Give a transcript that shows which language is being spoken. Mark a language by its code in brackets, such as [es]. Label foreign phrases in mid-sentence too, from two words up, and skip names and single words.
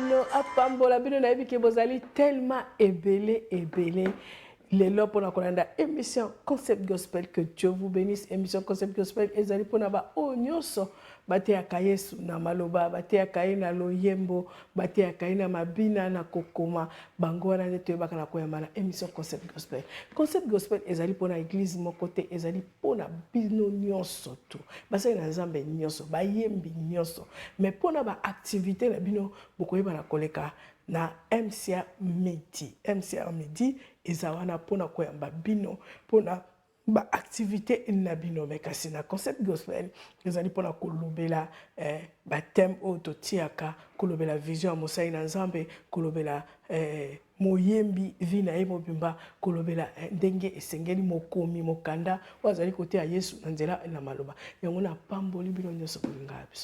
[ln] bino na yebi ke bozali tellement ebele lelo pona kolanda émission concept gospel. [fr] Que Dieu vous bénisse. [ln] Émission concept gospel ezali pona ba onyoso bateyaka Yesu na maloba, bateyaka ye na loyembo, bateyaka ye na mabina na kokoma bango wana nde toyebaka na koyamba na émission concept gospel. Concept gospel ezali pona église moko te, ezali pona bino nyonso tu basali na nzambe nyonso bayembi nyonso, mais pona ba activité na bino bokoyeba na koleka na MCR Midi. MCR Midi eza wana pona koyamba bino pona ba activité na bino, mais kasi na concept gospel ezali pona kolobela ba thème oto tiaka, kolobela vision ya mosai na nzambe, kolobela moyembi vina ye mobimba, kolobela ndenge esengeli mokomi mokanda wazali kote ya Yesu na nzela na maloba yango na pamboli bino nyonso kolinga biso.